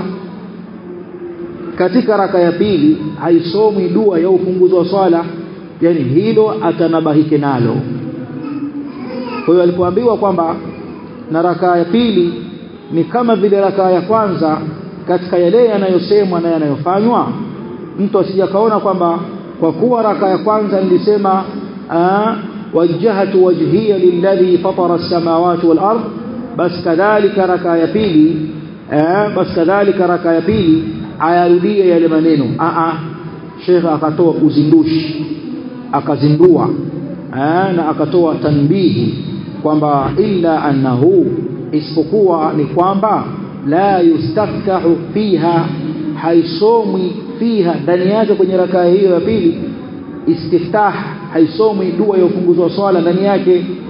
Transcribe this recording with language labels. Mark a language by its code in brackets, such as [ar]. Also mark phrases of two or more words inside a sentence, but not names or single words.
[sw] Katika rakaa ya pili haisomi dua ya ufunguzi wa swala, yani hilo atanabahike nalo. Kwa hiyo alipoambiwa kwamba na rakaa ya pili ni kama vile rakaa ya kwanza katika yale yanayosemwa na yanayofanywa, mtu asijakaona kwamba kwa kuwa rakaa ya kwanza nilisema [ar] وجهت وجهي للذي فطر السماوات والأرض, [sw] bas kadhalika rakaa ya pili ayarudie yale maneno. Sheikh akatoa uzindushi, akazindua na akatoa tanbihi kwamba [ar] إلا أنه [sw] isipokuwa ni kwamba [ar] لا يستفتح فيها [sw] haisomi fiha ndani yake kwenye rakaa hiyo ya pili istiftah, haisomi dua ya ufunguzi wa swala ndani yake.